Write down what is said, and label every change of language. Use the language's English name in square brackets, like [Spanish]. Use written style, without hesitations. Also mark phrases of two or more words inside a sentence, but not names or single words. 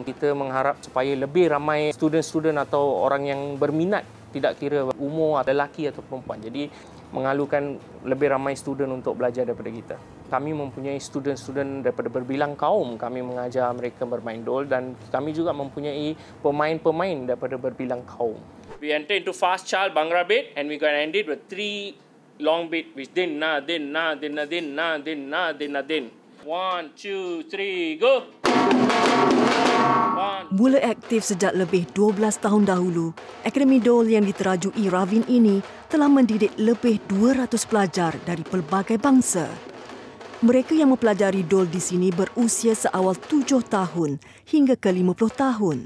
[Malay] Kita mengharap supaya lebih ramai student-student atau orang yang berminat, tidak kira umur, lelaki atau perempuan. Jadi mengalukan lebih ramai student untuk belajar daripada kita. Kami mempunyai student-student daripada berbilang kaum. Kami mengajar mereka bermain dol dan kami juga mempunyai pemain-pemain daripada berbilang kaum. [English] We enter into fast chal Bhangra beat and we gonna end it with 3 long beat which din na din na din na din na din na din na din. 1 2 3 go. [Malay] Mula aktif sejak lebih 12 tahun dahulu, Akademi Dol yang diterajui Ravin ini telah mendidik lebih 200 pelajar dari pelbagai bangsa. Mereka yang mempelajari dol di sini berusia seawal 7 tahun hingga ke 50 tahun.